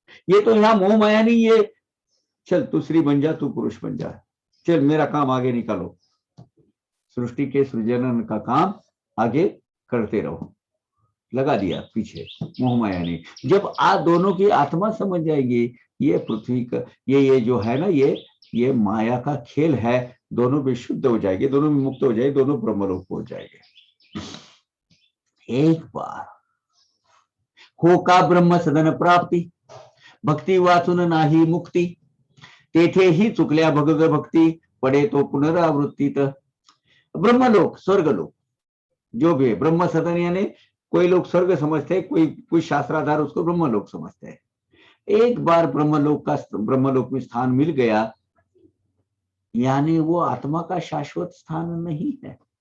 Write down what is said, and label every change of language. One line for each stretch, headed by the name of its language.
Hindi: ये तो यहाँ मोह माया नहीं, ये चल तू स्त्री बन जा, तू पुरुष बन जा, चल मेरा काम आगे निकालो, सृष्टि के सृजन का काम आगे करते रहो, लगा दिया पीछे मोह माया ने। जब आ दोनों की आत्मा समझ जाएगी ये पृथ्वी का, ये जो है ना, ये माया का खेल है, दोनों भी शुद्ध हो जाएंगे, दोनों भी मुक्त हो जाएंगे, दोनों ब्रह्मलोक पहुंच जाएंगे।
Marathi: एक बार हो का ब्रह्म सदन प्राप्ति, भक्ती वाचून नाही मुक्ती, तेथे ही चुकल्या भगवत भक्ती, पडे तो पुनरावृत्तीत।
Hindi: ब्रह्मलोक स्वर्गलोक जो भी है, ब्रह्म सदन यानी कोई लोग स्वर्ग समझते हैं, कोई शास्त्राधार उसको ब्रह्मलोक समझते हैं। एक बार ब्रह्मलोक में स्थान मिल गया, यानी वो आत्मा का शाश्वत स्थान नहीं है।